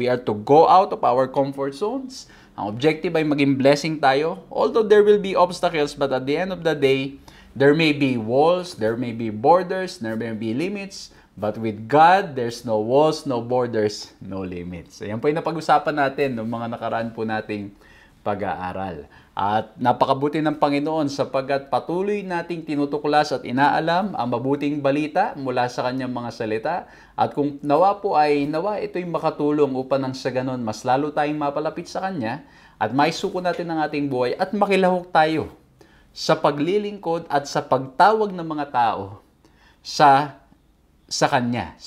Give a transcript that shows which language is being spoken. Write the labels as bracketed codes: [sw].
[en] We are to go out of our comfort zones. [tl] Ang objective ay maging blessing tayo. [en] Although there will be obstacles, but at the end of the day, there may be walls, there may be borders, there may be limits. But with God, there's no walls, no borders, no limits. [tl] Ayan po yung napag-usapan natin ng mga nakaraan po nating pag-aaral. At napakabuti ng Panginoon sapagkat patuloy nating tinutuklas at inaalam ang mabuting balita mula sa Kanyang mga salita. At kung nawa ito'y makatulong upang nang sa ganon mas lalo tayong mapalapit sa Kanya at maisuko natin ang ating buhay at makilahok tayo sa paglilingkod at sa pagtawag ng mga tao sa Kanya.